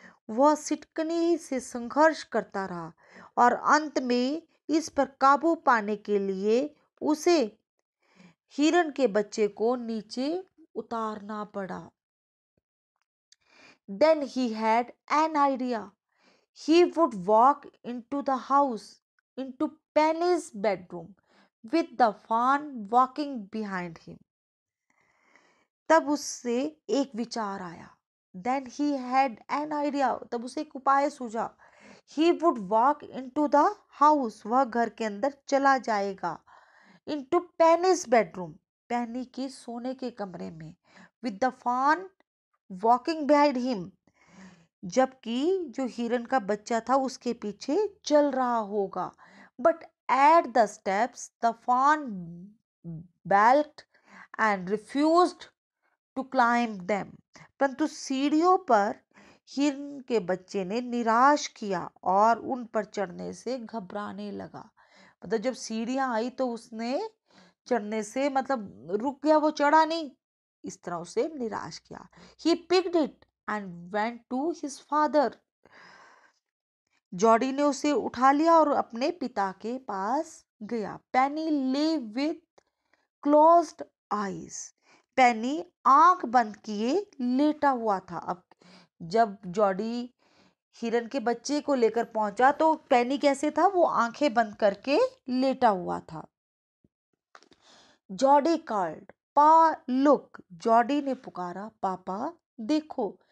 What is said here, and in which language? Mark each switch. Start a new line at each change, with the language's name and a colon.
Hindi: वह सिटकनी से संघर्ष करता रहा और अंत में इस पर काबू पाने के लिए उसे हिरन के बच्चे को नीचे उतारना पड़ा।
English: Then he had an idea. He would walk into the house, into Penny's bedroom, with the fawn walking behind him.
Hindi: तब उससे एक विचार आया.
English: Then he had an idea.
Hindi: तब उसे एक उपाय सूझा.
English: He would walk into the house.
Hindi: वह घर के अंदर चला जाएगा.
English: Into Penny's bedroom.
Hindi: पेनी के सोने के कमरे में.
English: With the fawn walking behind him.
Hindi: जबकि जो हिरन का बच्चा था उसके पीछे चल रहा होगा.
English: But at the steps, the fawn balked and refused to climb them.
Hindi: परंतु सीढ़ियों पर हिरन के बच्चे ने निराश किया और उन पर चढ़ने से घबराने लगा. मतलब जब सीढ़ियां आई तो उसने चढ़ने से मतलब रुक गया, वो चढ़ा नहीं. इस तरह उसे निराश किया.
English: He picked it and went to his father.
Hindi: Jordi ने उसे उठा लिया और अपने पिता के पास गया.
English: Penny lay with closed eyes.
Hindi: पेनी आंख बंद किए लेटा हुआ था. अब जब जॉडी हिरन के बच्चे को लेकर पहुंचा तो पेनी कैसे था, वो आंखें बंद करके लेटा हुआ था. जॉडी
English: Called, pa look.
Hindi: जॉडी ने पुकारा, पापा देखो.